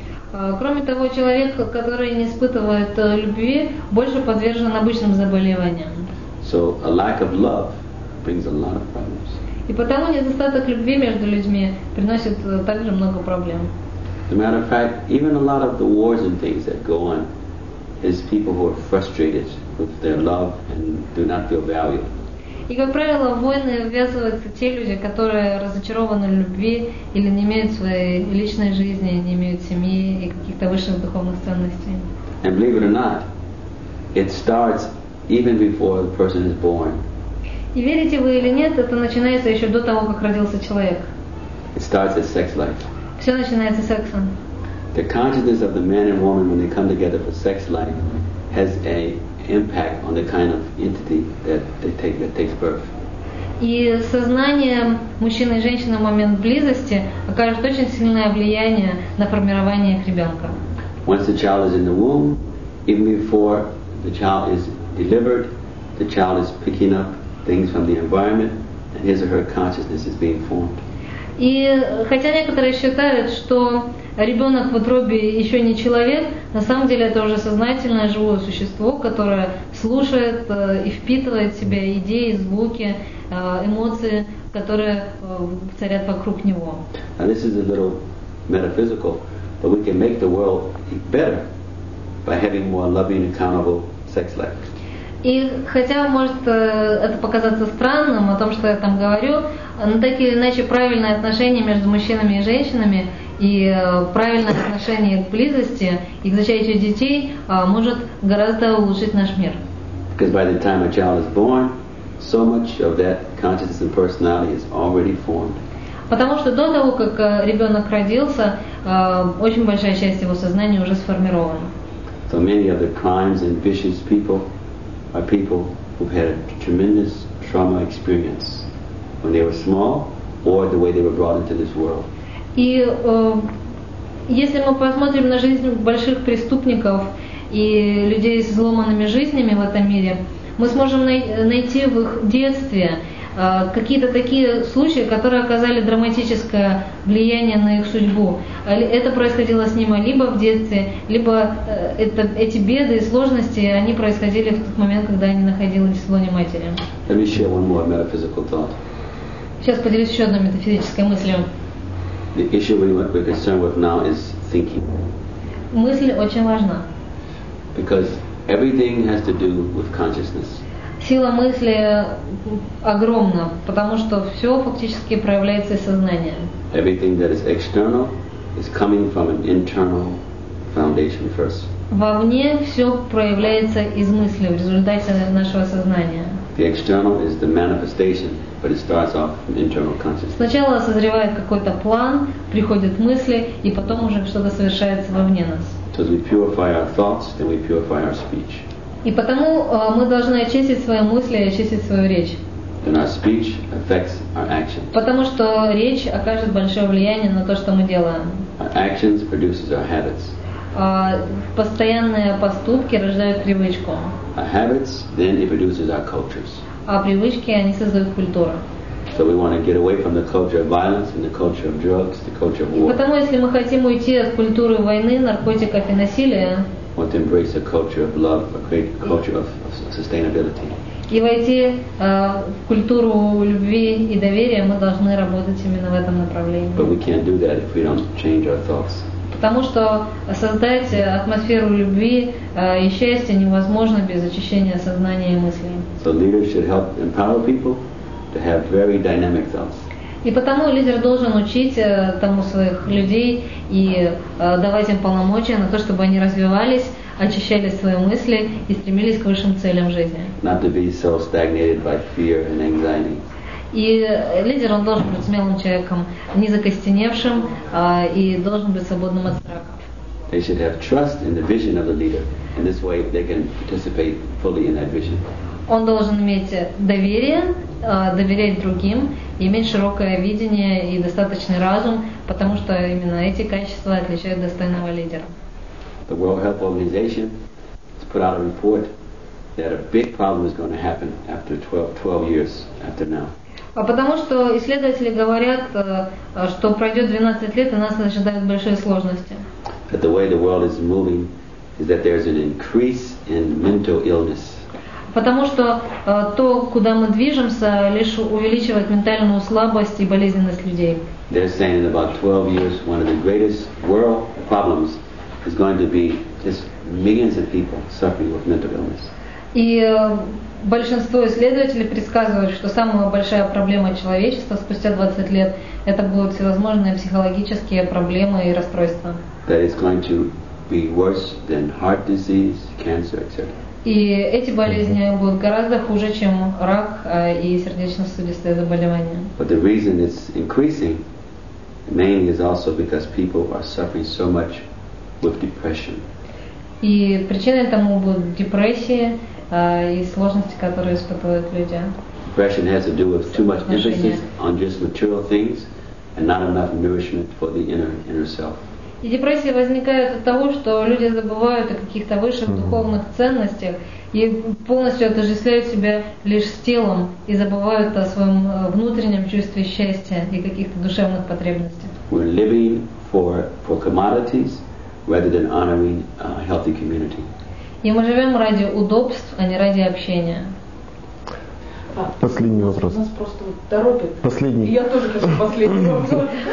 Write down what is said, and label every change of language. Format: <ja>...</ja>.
<ru>Кроме того, человек, который не испытывает любви, больше подвержен обычным заболеваниям.</ru> <en>So a lack of love brings a lot of problems.</en> <ru>И потому недостаток любви между людьми приносит также много проблем.</ru> <en>As a matter of fact, even a lot of the wars and things that go on is people who are frustrated with their love and do not feel valued.</en> <ru>И, как правило, в войны ввязываются те люди, которые разочарованы в любви или не имеют своей личной жизни, не имеют семьи и каких-то высших духовных ценностей.</ru> <en>And believe it or not, it starts even before the person is born.</en> <ru>И верите вы или нет, это начинается еще до того, как родился человек.</ru> <en>It starts at sex life.</en> <ru>Все начинается с секса.</ru> <en>The consciousness of the man and woman when they come together for sex life has an impact on the kind of entity that takes birth.</en> <ru>И soзнание мужчины и женщины в момент близости окажет очень сильное влияние на формирование их ребенка.</ru> <en>Once the child is in the womb, even before the child is delivered, the child is picking up things from the environment, and his or her consciousness is being formed.</en> <ru>И хотя некоторые считают, что ребенок в утробе еще не человек, на самом деле это уже сознательное живое существо, которое слушает и впитывает в себя идеи, звуки, эмоции, которые царят вокруг него.</ru> <en>Now this is a little metaphysical, but we can make the world better by having more loving, accountable sex life.</en> <ru>И хотя может это показаться странным, о том, что я там говорю, но так или иначе правильное отношение между мужчинами и женщинами и правильное отношение к близости и к зачатию детей может гораздо улучшить наш мир.</ru> <en>Because by the time a child is born, so much of that consciousness and personality is already formed.</en> <ru>Потому что до того, как ребенок родился, очень большая часть его сознания уже сформирована.</ru> <en>So many of the crimes and vicious people are people who've had a tremendous trauma experience when they were small or the way they were brought into this world.</en> <ru>И если мы посмотрим на жизнь больших преступников и людей с сломанными жизнями в этом мире, мы сможем найти в их детстве какие-то такие случаи, которые оказали драматическое влияние на их судьбу. Это происходило с ними либо в детстве, либо эти беды и сложности, они происходили в тот момент, когда они находились в лоне матери.</ru> <en>Let me share one more metaphysical thought.</en> <ru>Сейчас поделюсь еще одной метафизической мыслью.</ru> <en>The issue we're concerned with now is thinking.</en> <ru>Мысль очень важна.</ru> <en>Because everything has to do with consciousness.</en> <ru>Сила мысли огромна, потому что все фактически проявляется из сознания.</ru> <en>Everything that is external is coming from an internal foundation first.</en> <ru>Вовне все проявляется из мысли в результате нашего сознания.</ru> <en>The external is the manifestation, but it starts off from internal consciousness.</en> <ru>Сначала созревает какой-то план, приходят мысли, и потом уже что-то совершается вовне нас.</ru> <en>So as we purify our thoughts, then we purify our speech.</en> <ru>И потому мы должны очистить свои мысли и очистить свою речь.</ru> <en>Then our speech affects our actions.</en> <ru>Потому что речь окажет большое влияние на то, что мы делаем.</ru> <en>Our actions produces our habits.</en> <ru>Постоянные поступки рождают привычку.</ru> <en>Our habits, then it produces our cultures.</en> <ru>А привычки, они создают культуру.</ru> <en>So we want to get away from the culture of violence and the culture of drugs, the culture of war.</en> <ru>Потому если мы хотим уйти от культуры войны, наркотиков и насилия,</ru> <en>Want to embrace a culture of love, a great culture of sustainability.</en> <ru>И войти в культуру любви и доверия, мы должны работать именно в этом направлении.</ru> <en>But we can't do that if we don't change our thoughts.</en> <ru>Потому что создать атмосферу любви и счастья невозможно без очищения сознания и мыслей.</ru> <en>So leaders should help empower people to have very dynamic thoughts.</en> <ru>И потому лидер должен учить тому своих людей и давать им полномочия на то, чтобы они развивались, очищали свои мысли и стремились к высшим целям жизни.</ru> <en>Not to be so stagnated by fear and anxiety.</en> <ru>И лидер, он должен быть смелым человеком, не закостеневшим и должен быть свободным от страха.</ru> <en>They should have trust in the vision of the leader. In this way, they can participate fully in that vision.</en> <ru>Он должен иметь доверие, доверять другим, иметь широкое видение и достаточный разум, потому что именно эти качества отличают достойного лидера.</ru> <en>The World Health Organization has put out a report that a big problem is going to happen after 12 years after now.</en> <ru>А потому что исследователи говорят, что пройдет 12 лет и нас ожидают большие сложности.</ru> <en>That the way the world is moving is that there's an increase in mental illness.</en> <ru>Потому что то, куда мы движемся, лишь увеличивает ментальную слабость и болезненность людей.</ru> <en>They're saying in about 12 years, one of the greatest world problems is going to be just millions of people suffering with mental illness.</en> <ru>И большинство исследователей предсказывают, что самая большая проблема человечества спустя 20 лет это будут всевозможные психологические проблемы и расстройства.</ru> <en>That is going to be worse than heart disease, cancer, etc.</en> <ru>И эти болезни будут гораздо хуже, чем рак и сердечно-сосудистые заболевания.</ru> <en>But the reason it's increasing mainly is also because people are suffering so much with depression.</en> <ru>И причиной тому будут депрессии и сложности, которые испытывают люди.</ru> <en>Depression has to do with too much emphasis on just material things and not enough nourishment for the inner self.</en> <ru>И депрессия возникает от того, что люди забывают о каких-то высших духовных ценностях и полностью отождествляют себя лишь с телом и забывают о своем внутреннем чувстве счастья и каких-то душевных потребностях.</ru> <en>We're living for commodities rather than honoring a healthy community.</en> <ru>И мы живем ради удобств, а не ради общения. Последний вопрос. Нас просто торопит. Последний. И я тоже хочу последний вопрос.</ru>